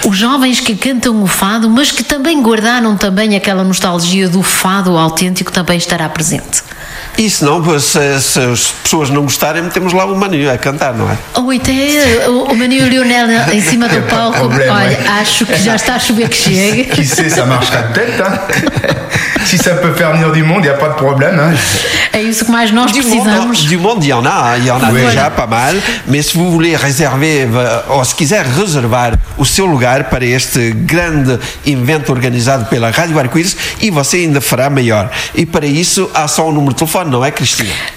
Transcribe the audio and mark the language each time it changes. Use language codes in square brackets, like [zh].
[pt] Os jovens que cantam o fado, mas que também guardaram também aquela nostalgia do fado autêntico, também estará presente. E se não, se as pessoas não gostarem, metemos lá o Maninho a cantar, não é? Ou até o Maninho Lionel em cima do palco. Problema. Olha, acho que já está a chover que chega. [fr] Qui sait, ça marchera peut-être, hein? Si ça peut faire venir du monde, il n'y a pas de problème. [pt] É isso que mais nós precisamos. [fr] Du monde, il y en a. Il y en a déjà pas mal. [pt] Mas se [fr] vous voulez réserver, [pt] ou se quiser reservar o seu lugar para este grande evento organizado pela Rádio Arco-Íris, e você ainda fará maior. E para isso, há só um número de telefone, não é, Cristina?